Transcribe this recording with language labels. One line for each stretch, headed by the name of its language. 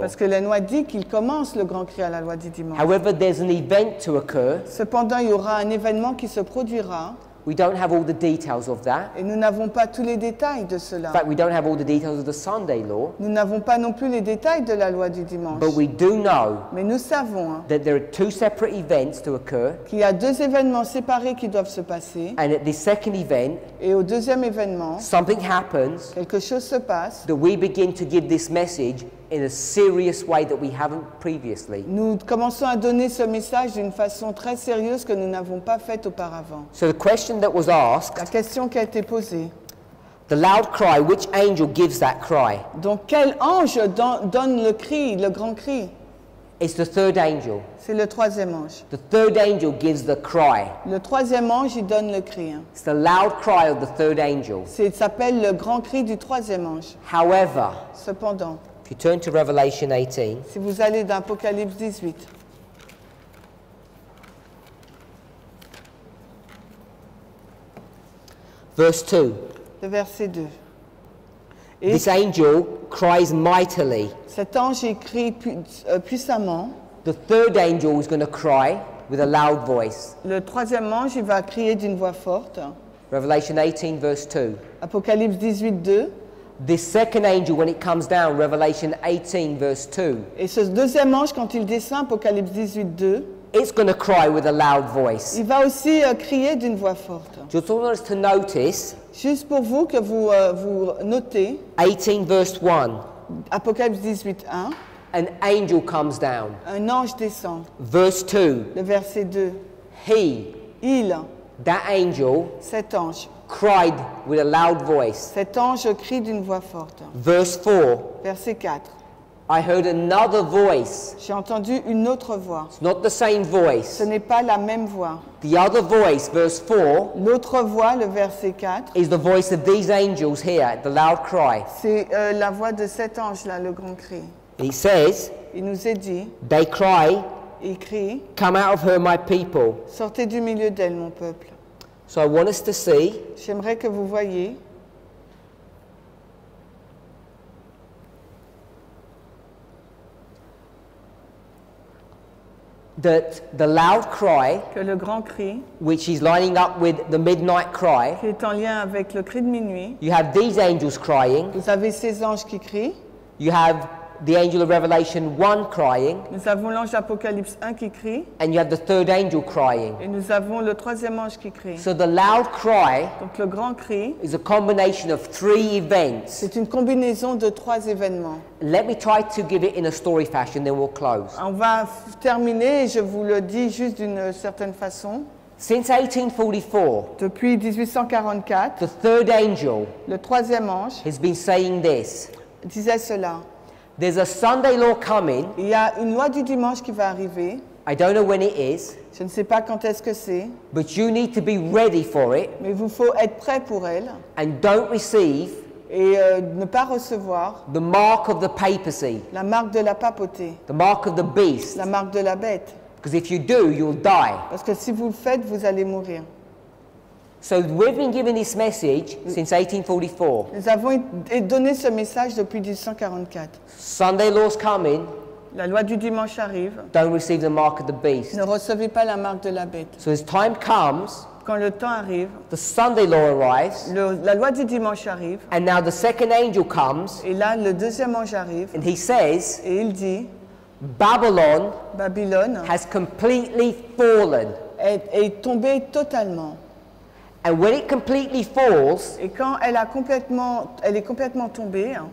French: Parce que la loi dit qu'il commence le grand cri à la loi du dimanche.
English: However, there's an event to occur.
French: Cependant, il y aura un événement qui se produira
English: We don't have all the details of that.
French: et nous n'avons pas tous les détails de cela.
English: In fact, we don't have all the details of the Sunday law.
French: Nous n'avons pas non plus les détails de la loi du dimanche.
English: But we do know
French: Mais nous savons
English: that there are two separate events to occur.
French: qu'il y a deux événements séparés qui doivent se passer.
English: And at this second event,
French: Et au deuxième événement,
English: something happens
French: quelque chose se passe.
English: that we begin to give this message in a serious way that we haven't previously.
French: Nous commençons à donner ce message d'une façon très sérieuse que nous n'avons pas faite auparavant.
English: So the question that was
French: La
English: asked,
French: question qui a été posée.
English: the loud cry, which angel gives that cry?
French: Donc quel ange donne le cri, le grand cri?
English: It's the third angel.
French: C'est le troisième ange.
English: The third angel gives the cry.
French: Le troisième ange, il donne le cri.
English: It's the loud cry of the third angel.
French: Ça s'appelle le grand cri du troisième ange.
English: However,
French: Cependant,
English: if you turn to Revelation 18,
French: si vous allez dans Apocalypse 18,
English: verse 2,
French: le verset 2. Et
English: this angel cries mightily.
French: cet ange écrit puissamment.
English: The third angel is going to cry with a loud voice.
French: Le troisième ange, il va crier d'une voix forte.
English: Revelation 18, verse 2.
French: Apocalypse 18, 2.
English: This second angel, when it comes down, Revelation 18, verse 2,
French: Et ce deuxième ange, quand il descend, Apocalypse 18, 2,
English: it's going to cry with a loud voice.
French: il va aussi crier d'une voix forte.
English: Just want us to notice
French: Juste pour vous que vous notez,
English: 18, verse 1.
French: Apocalypse 18, 1,
English: An angel comes down.
French: un ange descend.
English: Verse 2.
French: Le verset 2,
English: He, that angel,
French: cet ange
English: cried with a loud voice.
French: Cet ange crie d'une voix forte.
English: Verse 4.
French: Verset 4.
English: I heard another voice.
French: J'ai entendu une autre voix.
English: It's not the same voice.
French: Ce n'est pas la même voix.
English: The other voice, verse 4,
French: L'autre voix, le verset 4,
English: is the voice of these angels here, the loud cry.
French: c'est la voix de cet ange-là, le grand cri.
English: He says,
French: Il nous est dit,
English: they cry,
French: il crie,
English: come out of her, my people.
French: sortez du milieu d'elle, mon peuple.
English: So I want us to see
French: J'aimerais que vous voyiez
English: that the loud cry,
French: que le grand cri,
English: which is lining up with the midnight cry,
French: qui est en lien avec le cri de minuit,
English: you have these angels crying,
French: vous avez ces anges qui crient,
English: you have the angel of Revelation 1 crying,
French: nous avons l'ange d'Apocalypse 1 qui crie,
English: and you have the third angel crying.
French: et nous avons le troisième ange qui crie.
English: So the loud cry
French: Donc le grand cri,
English: is a combination of 3 events.
French: c'est une combinaison de 3 événements.
English: Let me try to give it in a story fashion, then we'll close.
French: On va terminer, et je vous le dis juste d'une certaine façon.
English: Since 1844,
French: Depuis 1844,
English: the third angel
French: le troisième ange
English: has been saying this.
French: disait cela.
English: There's a Sunday law coming.
French: Il y a une loi du dimanche qui va arriver.
English: I don't know when it is,
French: Je ne sais pas quand est-ce que c'est,
English: but you need to be ready for it
French: mais il vous faut être prêt pour elle
English: and don't receive
French: et ne pas recevoir
English: the mark of the papacy,
French: la marque de la papauté,
English: the mark of the beast.
French: la marque de la bête.
English: Because if you do, you'll die.
French: Parce que si vous le faites, vous allez mourir.
English: So we've been given this message since 1844.
French: Nous avons donné ce message depuis 1844.
English: Sunday law's coming.
French: La loi du dimanche arrive.
English: Don't receive the mark of the beast.
French: Ne recevez pas la marque de la bête.
English: So as time comes,
French: Quand le temps arrive,
English: the Sunday law arrives,
French: la loi du dimanche arrive.
English: and now the second angel comes,
French: Et là, le deuxième ange arrive.
English: and he says,
French: Et il dit,
English: Babylon
French: Babylone
English: has completely fallen.
French: est tombée totalement.
English: And when it completely falls,
French: Et quand elle est complètement tombée,